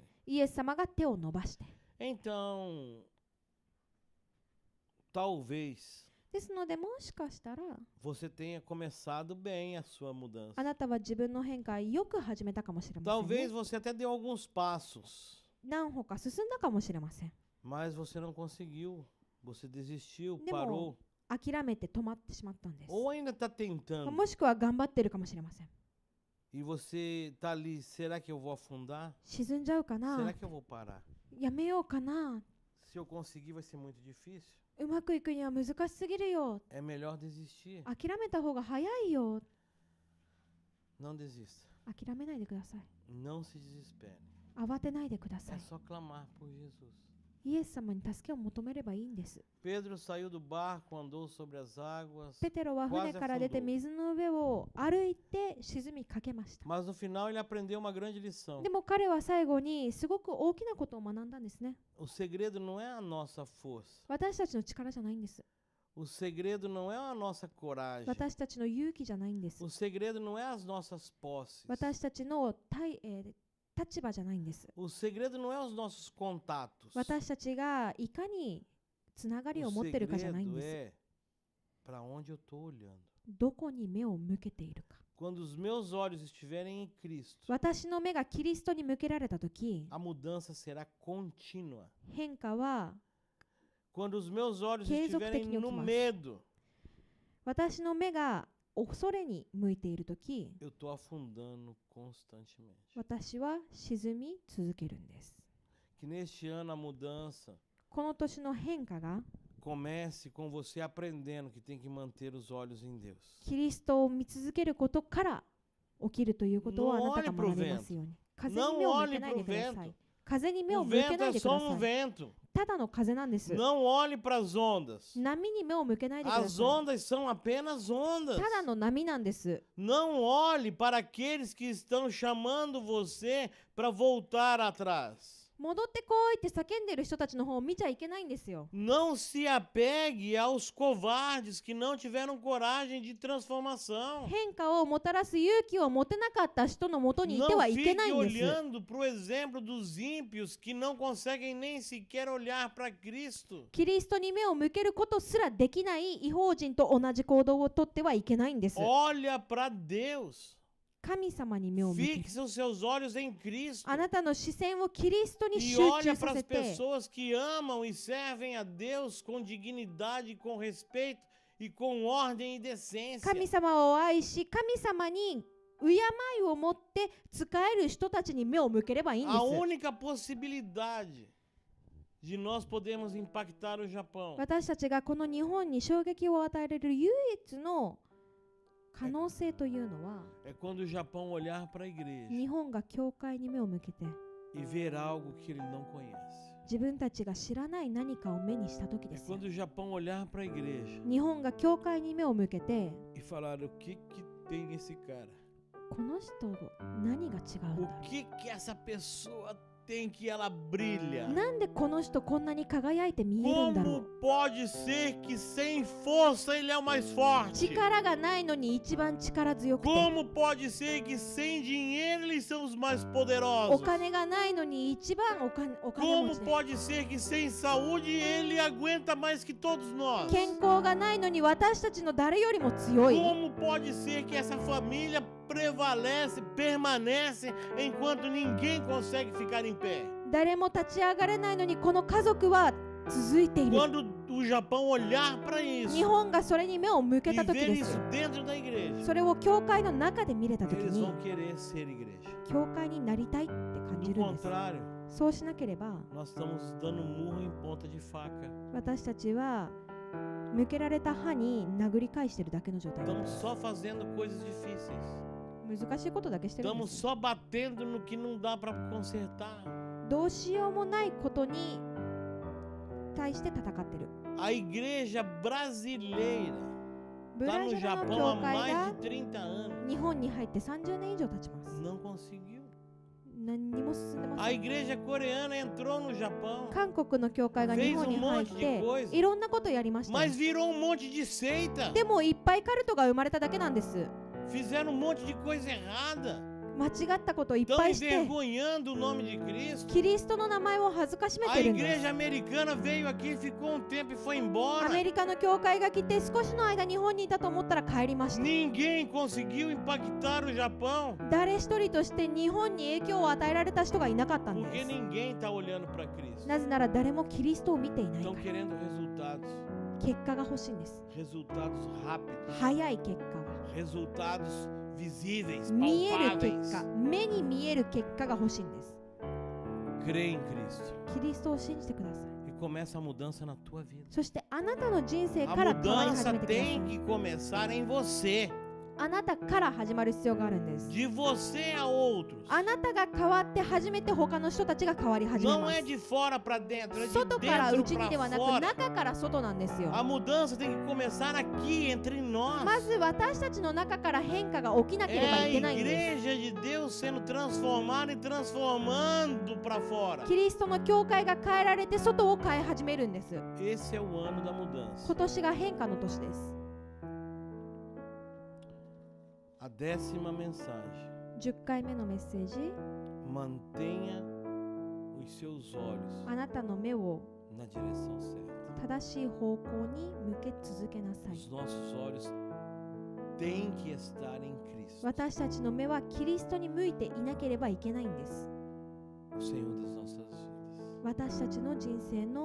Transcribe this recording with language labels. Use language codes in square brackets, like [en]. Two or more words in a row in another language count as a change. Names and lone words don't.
[ja] イエス様が手を伸ばして。 [pt] Então, talvez [ja] ですので、もしかしたら [pt] você tenha começado bem a sua mudança. [ja] あなたは自分の変化よく始めたかもしれません、 [pt] Talvez [ja] ね。 [pt] você até deu alguns passos, [ja] 何歩か進んだかもしれません。 [pt] mas você não conseguiu. Você desistiu, [ja] Demo- [pt] parou. [ja] 諦めて止まってしまったんです。 [pt] Ou ainda está tentando. [ja] もしくは頑張ってるかもしれません。 [pt] E você está ali, será que eu vou afundar? [ja] 沈んじゃうか [pt] Será [ja] な、 [pt] que eu vou parar? [ja] やめようかな、 [pt] Se eu conseguir vai ser muito difícil. [ja] うまくいくには難しすぎるよ、 [pt] É melhor desistir. [ja] 諦めた方が早いよ。 [pt] Não desista. [ja] 諦めないでください。 [pt] Não se desespere. [ja] 慌てないでくださ [pt] É [ja] い。 [pt] só clamar por Jesus. [ja] イエス様に助けを求めればいいんです。 [pt] Pedro saiu do barco, andou sobre as águas, [ja] ペテロは船から出て水の上を歩いて沈みかけました。 [pt] mas no final ele aprendeu uma grande lição. [ja] でも彼は最後にすごく大きなことを学んだんですね。 [pt] O segredo não é a nossa força. [ja] 私たちの力じゃないんです。 [pt] O segredo não é a nossa coragem. [ja] 私たちの勇気じゃないんです。 [pt] O segredo não é as nossas posses. [ja] 私たちの立場じゃないんです。 [pt] O segredo não é os nossos contatos. [ja] 私たちがいかにつながり [pt] O [ja] を持ってるかじゃないん [pt] segredo [ja] です。 [pt] é para onde eu estou olhando. [ja] どこに目を向けているか。 [pt] Quando os meus olhos estiverem em Cristo, [ja] 私の目がキリストに向けられたとき、 [pt] a mudança será contínua. [ja] 変化は [pt] Quando os meus olhos [ja] 継続的 [pt] estiverem [ja] に起き [pt] no [ja] ます。 [pt] medo, [ja] 私の目が恐れに向いているとき、 [pt] eu estou afundando constantemente. [ja] 私は沈み続けるんです。 [pt] Que neste ano a mudança [ja] この年の変化が [pt] comece com você aprendendo que tem que manter os olhos em Deus. [ja] キリストを見続けることから起きるということをあなたが学べますように。風に目を向けないでください。風に目を [pt] O [ja] 向け [pt] vento [ja] ない [pt] é [ja] でくだ [pt] só [ja] さ [pt] um [ja] い。 [pt] vento. [ja] ただの風なんです。 [pt] Não olhe para as ondas. [ja] 波に目を向けないでくだ [pt] As [ja] さい。 [pt] ondas são apenas ondas. [ja] ただの波なんです。 [pt] Não olhe para aqueles que estão chamando você para voltar atrás. [ja] 戻ってこいって叫んでる人たちの方を見ちゃいけないんですよ。 [pt] Não se apegue aos covardes que não tiveram coragem de transformação. [ja] 変化をもたらす勇気を持てなかった人のもとにいて [pt] Não [ja] はいけ [pt] fique [ja] ないんです。 [pt] olhando para o exemplo dos ímpios que não conseguem nem sequer olhar para Cristo. [ja] キリストに目を向けることすらできない異邦人と同じ行動をとってはいけないんです。 [pt] Olha para Deus. [ja] 神様に目を向ける。 [pt] Fixe os seus olhos em Cristo. [ja] あなたの視線をキリストに [pt] E [ja] 集 [pt] olha [ja] 中 [pt] para [ja] さ [pt] as [ja] せて、 [pt] pessoas que amam e servem a Deus com dignidade, com respeito e com ordem e decência. [ja] 神様を愛し、神様に敬いを持って使える人たちに目を向ければいいんで [pt] A [ja] す。 [pt] única possibilidade de nós podermos impactar o Japão [ja] 私たちがこの日本に衝撃を与えられる唯一の可能性というのは、 [pt] é quando o Japão olhar para a igreja [ja] 日本が教会に目を向けて [pt] e ver algo que ele não conhece. [ja] 自分たちが知らない何かを目にした時 [pt] É [ja] ですよ。 [pt] quando o Japão olhar para a igreja [ja] 日本が教会に目を向けて、 [pt] e falar o que tem nesse cara. [ja] この人何が違うん [pt] O [ja] だろ [pt] que essa pessoa tem que ela brilha. [ja] う。なんでこの人こんなに輝いて見えるんだろ [pt] Como [ja] う。 [pt] pode ser que sem força ele é o mais forte? [ja] 力がないのに一番力強くて、 [pt] Como pode ser que sem dinheiro eles são os mais [ja] お [pt] poderosos? [ja] 金がないのに一番お金持 [pt] Como [ja] ちで、 [pt] pode ser que sem saúde ele aguenta mais que todos nós? [ja] 健康がないのに私たちの誰よりも強い。 [pt] Como pode ser que essa família prevalece, permanece enquanto ninguém consegue ficar em pé? [ja] 誰も立ち上がれないのにこの家族は続いている。 [pt] Quando o Japão olhar para [ja] 日 [pt] isso [ja] 本がそれに目を向け [pt] e [ja] た時 [pt] ver [ja] で [pt] isso [ja] すよ。 [pt] dentro da igreja, [ja] それを教会の中で見れた時 [pt] eles [ja] に [pt] vão querer ser igreja. [ja] 教会になりたいって感じ [pt] Do [ja] るんです。 [pt] contrário, [ja] そうしなければ [pt] nós estamos dando murro em ponta de faca. [ja] 私たちは向けられた刃に殴り返してるだけの状態で [pt] Estamos [ja] す。 [pt] só fazendo coisas difíceis. [ja] 難しいことだけしてるんで [pt] Estamos [ja] す。 [pt] só batendo no que não dá para consertar. [ja] どうしようもないことに対して戦ってる。 [pt] A igreja brasileira [ja] ブ [pt] está [ja] ラ [pt] no [ja] ジルの [pt] Japão [ja] 教 [pt] há [ja] 会 [pt] mais [ja] が [pt] de 30 anos. [ja] 日本に入って30年以上経ちます。 [pt] Não conseguiu. [ja] 何にも進んでま [pt] A [ja] せん。 [pt] igreja coreana entrou no Japão, [ja] 韓国の教会が日本に入っていろんなことやりました。 [pt] mas virou um monte de seita. [ja] でもいっぱいカルトが生まれただけなんです。 [pt] Fizeram um monte de coisa errada. [ja] 間違ったことをいっ [pt] Estão [ja] ぱいして [pt] envergonhando o nome de Cristo. [ja] キリストの名前を恥ずかしめ [pt] A [ja] てるんです。 [pt] igreja americana veio aqui, ficou um tempo e foi [ja] ア [pt] embora. [ja] メリカの教会が来て少しの間日本にいたと思ったら帰りました。 [pt] Ninguém conseguiu impactar o Japão, [ja] 誰一人として日本に影響を与えられた人がいなかったん [pt] porque [ja] です。 [pt] ninguém está olhando para Cristo. [ja] なぜなら誰もキリストを見ていないか [pt] Estão [ja] ら。 [pt] querendo resultados, [ja] 結果が欲しいんです。 [pt] resultados rápidos, [ja] 早い結果が。 [pt] resultados visíveis, [ja] 見える結 [pt] palpáveis. [ja] 果、目に見える結果が欲しいんです。 [pt] Crê em Cristo [ja] キリストを信じてください。 [pt] e começa a mudança na tua vida. [ja] そしてあなたの人生 [pt] A [ja] から変わり始 [pt] mudança [ja] めてください。 [pt] tem que começar em você, [ja] あなたから始まる必要があるんです。 [pt] de você a outros. [ja] あなたが変わって初めて他の人たちが変わり始め [pt] Não [ja] ま [pt] é [ja] す。 [pt] de fora para dentro, é de [ja] 外から内 [pt] dentro [ja] にでは [pt] para [ja] なく [pt] fora. [ja] 中から外なんですよ。 [pt] A mudança tem que começar aqui entre nós. [ja] まず私たちの中から変化が起きなけれ [pt] É [ja] ば [pt] a [ja] いけないんです。 [pt] igreja de Deus sendo transformada e transformando para fora. [ja] キリストの教会が変えられて外を変え始めるんです。 [pt] Esse é o ano da mudança. [ja] 今年が変化の年です。 [pt] A 10ª mensagem. [ja] 10 回目のメッセージ。 [pt] Mantenha os seus olhos [ja] あなたの目を [pt] na direção certa. [ja] 正しい方向に向け続けなさい。 [pt] Os nossos olhos têm que estar em Cristo, [ja] 私たちの目はキリストに向いていなければいけないんです。 [pt] o Senhor das nossas vidas. [ja] 私たちの人生の